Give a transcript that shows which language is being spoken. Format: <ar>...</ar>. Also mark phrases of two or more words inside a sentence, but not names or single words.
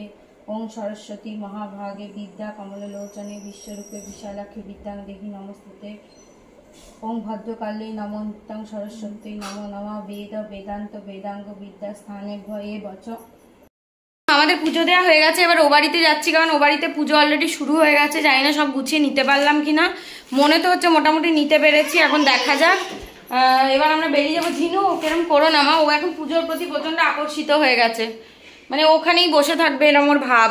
<sa>ओं सरस्वती महाभागे विद्या कमललोचने विश्वरूपे विशालाक्षी विद्यां देवी नमस्ते। ओं भद्रकाले नमो नित्यां सरस्वती नमो नमः। वेद वेदांत वेदांग विद्या स्थाने भये बच।</sa> <bn>আমাদের পুজো দেওয়া হয়ে গেছে, এবার ও বাড়িতে যাচ্ছি, কারণ ও বাড়িতে পুজো অলরেডি শুরু হয়ে গেছে। জানি না সব গুছিয়ে নিতে পারলাম কিনা, মনে তো হচ্ছে মোটামুটি নিতে পেরেছি, এখন দেখা যাক। এবার আমরা বেরিয়ে যাবো। ঝিনু কেরম করো না মা, ও এখন পুজোর প্রতি প্রচন্ড আকর্ষিত হয়ে গেছে, মানে ওখানেই বসে থাকবে এরম ওর ভাব।</bn>